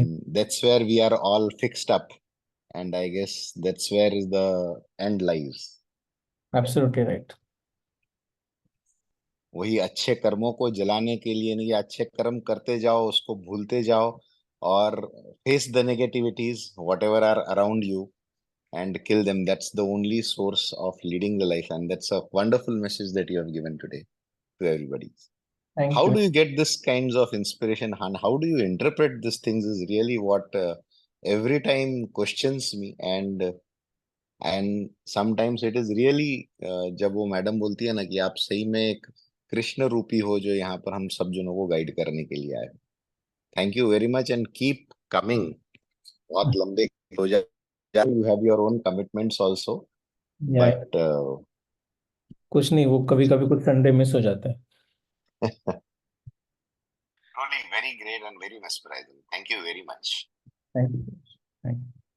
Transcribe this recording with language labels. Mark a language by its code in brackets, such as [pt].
[en] And that's where we are all fixed up, and I guess that's where is the end lies. Absolutely right. [hi] वही अच्छे कर्मों को जलाने के लिए नहीं, अच्छे कर्म करते जाओ, उसको भूलते जाओ, और [en] Face the negativities whatever are around you and kill them. That's the only source of leading the life, and that's a wonderful message that you have given today to everybody. Thank How you. do you get this kinds of inspiration, and how do you interpret these things is really what every time questions me, and sometimes it is really [hi] जब वो madam बोलती है ना कि आप सही में एक कृष्ण रूपी हो जो यहाँ पर हम सब जनों को गाइड करने के लिए आए। [en] Thank you very much and keep coming. [hi] बहुत लंबे हो जाए, [en] you have your own commitments also, [hi] या [en] but [hi] कुछ नहीं, वो कभी कभी कुछ संडे मिस हो जाता है। [en] truly very great and very mesmerizing. Thank you very much. Thank you. Thank you.